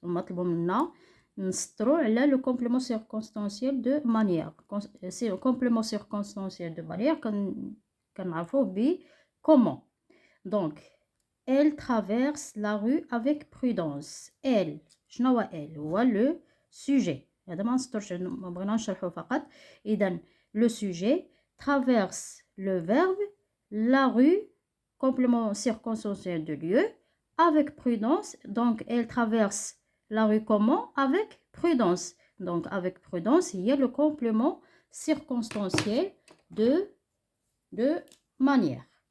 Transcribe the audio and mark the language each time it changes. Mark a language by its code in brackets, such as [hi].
[ar] ومطلوب منا نسطروا على [fr] le complément circonstanciel de manière. C'est le complément circonstanciel de manière [ar] كنعرفوه ب [fr] comment. Donc elle traverse la rue avec prudence. Elle [ar] شنو هو [fr] elle هو le sujet. [ar] هذا ما نسطرش ما بغينا نشرحو فقط. [fr] إذن le sujet traverse le verbe la rue complément circonstanciel de lieu avec prudence. Donc elle traverse la rue comment? Avec prudence. Donc avec prudence, il y a le complément circonstanciel de manière.